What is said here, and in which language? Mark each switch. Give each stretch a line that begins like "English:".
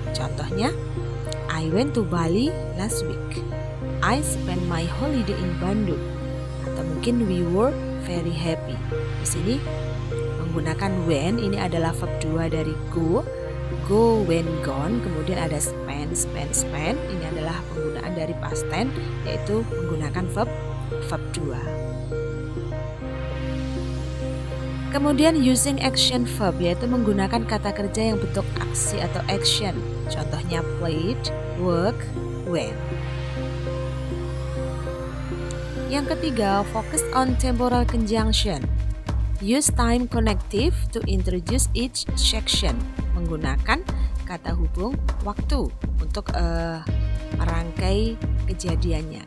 English: Contohnya, I went to Bali last week. I spent my holiday in Bandung.
Indonesian: Atau mungkin
English: we were very happy.
Indonesian: Di sini menggunakan when, ini adalah verb 2 dari go, when, gone. Kemudian ada spend. Ini adalah penggunaan dari past tense, yaitu menggunakan verb 2. Kemudian using action verb, yaitu menggunakan kata kerja yang bentuk aksi atau action. Contohnya played, work, went. Yang ketiga,
English: focus on temporal conjunction. Use time connective to introduce each section.
Indonesian: Menggunakan kata hubung waktu untuk merangkai kejadiannya.